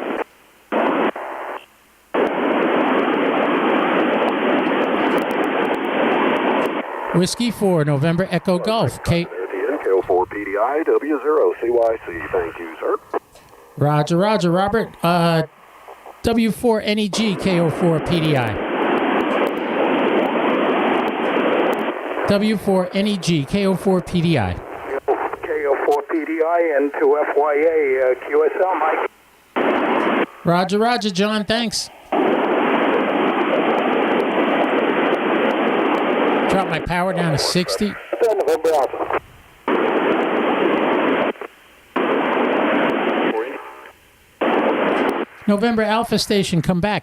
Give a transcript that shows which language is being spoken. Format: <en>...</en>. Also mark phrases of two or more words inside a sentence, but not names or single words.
<en>Whiskey 4, November Echo Golf, KO4 PDI, W0CYC. Thank you, sir. Roger, Robert. W4NEG, KO4 PDI. W4NEG, KO4 PDI. KO4 PDI and to FYA, QSL, Mike. Roger, Roger, John. Thanks. Drop my power down to 60. November Alpha. November Alpha Station, come back.</en>